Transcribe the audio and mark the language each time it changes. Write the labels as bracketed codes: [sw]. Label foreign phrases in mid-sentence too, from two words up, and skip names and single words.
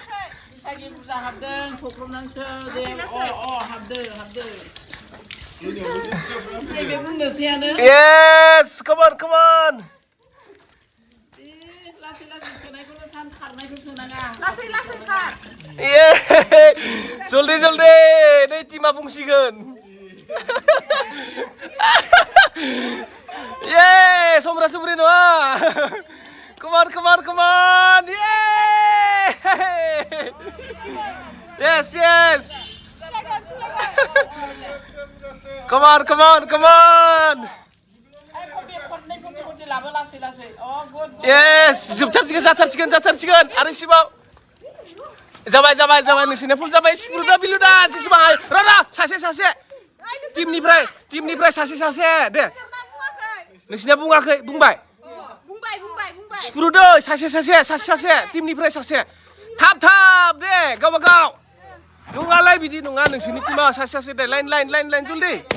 [en] Yes, come on. Joldi, [brx] नै टिमा बुंसिगोन समब्रा समब्रि नङा [en] Come on. Yes. Come on. Yes, [brx] जाथारसिगोन आरो सिबाव जाबाय नोंसिना फुल जाबाय सिफ्रुदा बिलुदा जेसेबां र सासे टिमनिफ्राय सासे दे नोंसिना बुङाखै बुंबाय सिफ्रुदो सासे टिमनिफ्राय सासे थाब दे गावबा गाव नङालाय बिदि नङा नोंसिनि टिमा सासे दे लाइन जल्दि